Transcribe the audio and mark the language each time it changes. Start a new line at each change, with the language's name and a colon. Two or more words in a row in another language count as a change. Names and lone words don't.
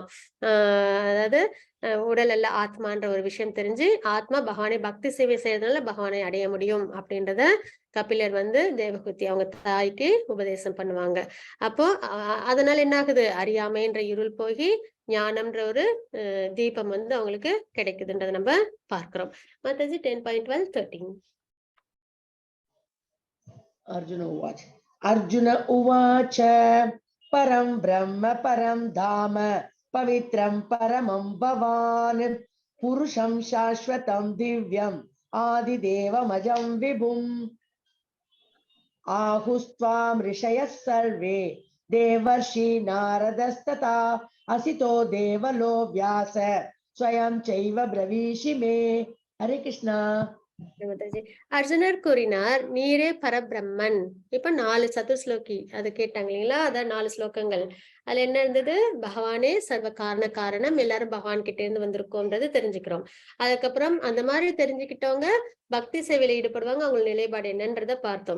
Tamil: அதாவது உடல் அல்ல ஆத்மான்ற ஒரு விஷயம் தெரிஞ்சு ஆத்மா பகவானை பக்தி சேவை செய்யறதுனால பகவானை அடைய முடியும் அப்படின்றத கபிலர் வந்து தேவகுதி அவங்க தாய்க்கு உபதேசம் பண்ணுவாங்க. அப்போ அதனால என்ன ஆகுது, அறியாமைன்ற இருள் போகி ஞானம்ன்ற ஒரு தீபம் வந்து அவங்களுக்கு கிடைக்குதுன்றத நம்ம பார்க்கிறோம். மத்தது 10.12 13
Sanskrit: अर्जुन उवाच परं ब्रह्म परं धाम पवित्रं परमं भवान् पुरुषं शाश्वतं दिव्यम् आदिदेवमजं विभुम् आहुस्त्वां ऋषयः सर्वे देवर्षि नारदस्तथा असितो देवलो व्यास स्वयं चैव ब्रवीषि मे. हरे कृष्णा.
Tamil: அர்ஜுனர் கூறினார், நீரே பரபிரம்மன். இப்ப 4 சதுஸ்லோகி அது கேட்டாங்க இல்லைங்களா, அதான் 4 ஸ்லோகங்கள். அதுல என்ன இருந்தது, பகவானே
Sanskrit: सर्व कारण कारणम्,
Tamil: எல்லாரும் பகவான் கிட்ட இருந்து வந்திருக்கோம்ன்றது தெரிஞ்சுக்கிறோம். அதுக்கப்புறம் அந்த மாதிரி தெரிஞ்சுக்கிட்டவங்க பக்தி சேவையில ஈடுபடுவாங்க, அவங்க நிலைப்பாடு என்னன்றத பார்த்தோம்.